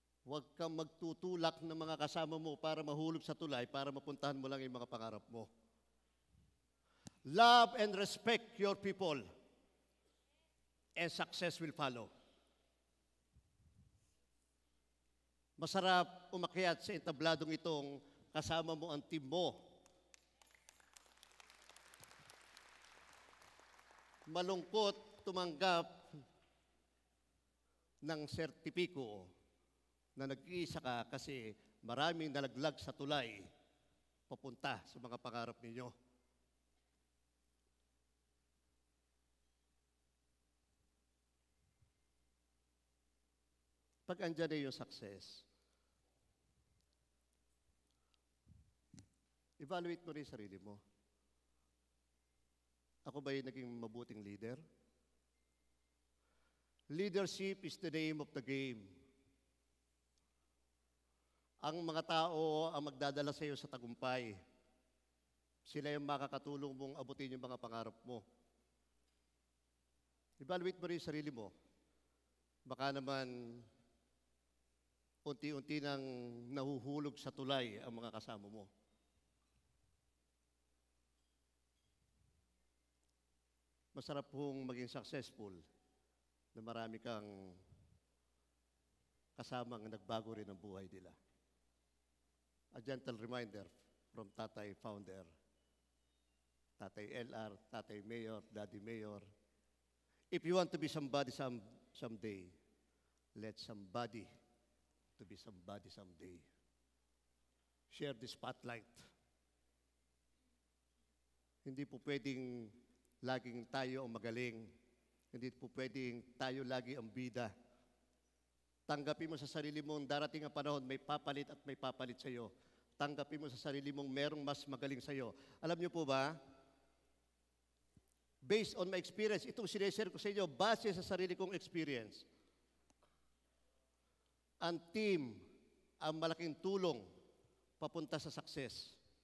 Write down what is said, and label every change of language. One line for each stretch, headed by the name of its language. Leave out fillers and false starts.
Filipino: Huwag kang magtutulak ng mga kasama mo para mahulog sa tulay para mapuntahan mo lang yung mga pangarap mo.
English: Love and respect your people, and success will follow.
Filipino: Masarap umakyat sa entabladong itong kasama mo ang team mo. Malungkot tumanggap ng sertipiko na nag-iisa ka kasi maraming nalaglag sa tulay papunta sa mga pangarap ninyo. Pag andyan na yung success, evaluate mo rin sarili mo. Ako ba yung naging mabuting leader?
English: Leadership is the name of the game.
Filipino: Ang mga tao ang magdadala sa iyo sa tagumpay. Sila yung makakatulong mong abutin yung mga pangarap mo. Evaluate mo rin yung sarili mo. Baka naman unti-unti nang nahuhulog sa tulay ang mga kasama mo. Masarap pong maging successful na marami kang kasamang nagbago rin ang buhay nila.
English: A gentle reminder from Tatay Founder, Tatay LR, Tatay Mayor, Daddy Mayor. If you want to be somebody someday, let somebody to be somebody someday. Share the spotlight.
Filipino: Hindi po pwedeng laging tayo ang magaling. Hindi po pwedeng tayo lagi ang bida. Tanggapin mo sa sarili mong darating ang panahon, may papalit at may papalit sa iyo. Tanggapin mo sa sarili mong merong mas magaling sa iyo. Alam niyo po ba,
English: based on my experience,
Filipino: itong sineshare ko sa inyo, base sa sarili kong experience, ang team ang malaking tulong papunta sa success.